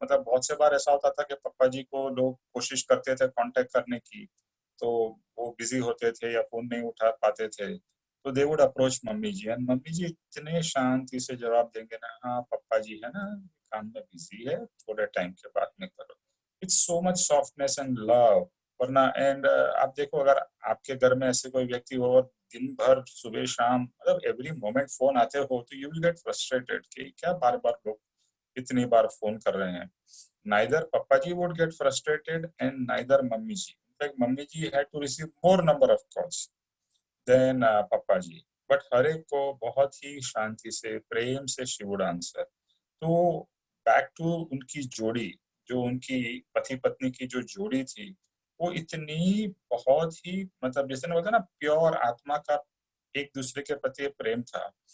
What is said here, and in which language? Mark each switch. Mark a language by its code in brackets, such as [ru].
[hi] मतलब बहुत से बार ऐसा होता था कि पापा जी को लोग कोशिश करते थे कांटेक्ट करने की, तो वो बिजी होते थे या फोन नहीं उठा पाते थे, तो [en] they would approach mummy ji, and [hi] mummy जी इतने शांति से जवाब देंगे ना, हाँ पापा जी है ना, काम में बिजी है, थोड़े टाइम के बाद में करो। [en] It's so much softness and love. [hi] वरना एंड आप देखो, अगर आपके घर में ऐसे कोई व्यक्ति हो और दिन भर सुबह शाम मतलब एवरी मोमेंट फोन आते हो, तो [en] you will get frustrated [hi] कि क्या बार बार लोग इतनी बार फोन कर रहे हैं। [en] Neither Papaji would get frustrated and neither Mummy ji. In fact, Mummy ji had to receive more number of calls than Papaji. [hi] But हर एक को बहुत ही शांति से प्रेम से [en] she would answer. [hi] तो बैक टू उनकी जोड़ी, जो उनकी पति पत्नी की जो जोड़ी थी, वो इतनी बहुत ही मतलब जैसे ना बोलते हैं ना प्योर आत्मा का एक दूसरे के प्रति प्रेम था।